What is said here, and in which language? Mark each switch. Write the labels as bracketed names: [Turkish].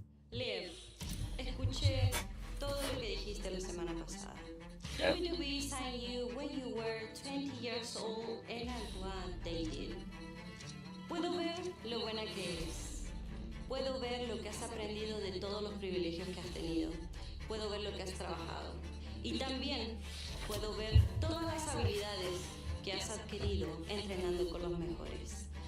[Spanish] Liv, escuché todo lo que dijiste la semana pasada. [English] WWE signed you when you were 20 years old and I was dating. [Spanish] Puedo ver lo buena que eres. Puedo ver lo que has aprendido de todos los privilegios que has tenido. Puedo ver lo que has trabajado. Y también puedo ver todas las habilidades que has adquirido entrenando con los mejores.